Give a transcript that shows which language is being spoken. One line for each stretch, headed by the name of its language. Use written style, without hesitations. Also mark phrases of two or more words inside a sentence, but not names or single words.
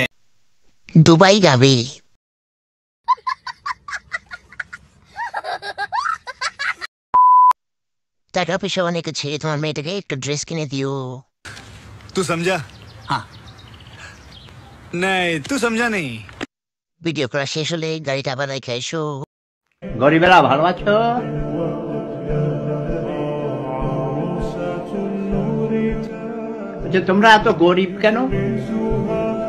Bangla: দুবাই যাবে। টাকা পয়সা অনেক আছে, তোমার মেয়েটাকে একটা ড্রেস কিনে দিও।
Hindi: तू समझा? हाँ। नहीं, तू समझा नहीं।
Bangla: ভিডিও করা শেষ হলে গাড়িটা আবার রেখে এসো। গরিবেরা ভালো আছো? তোমরা এত গরিব কেন?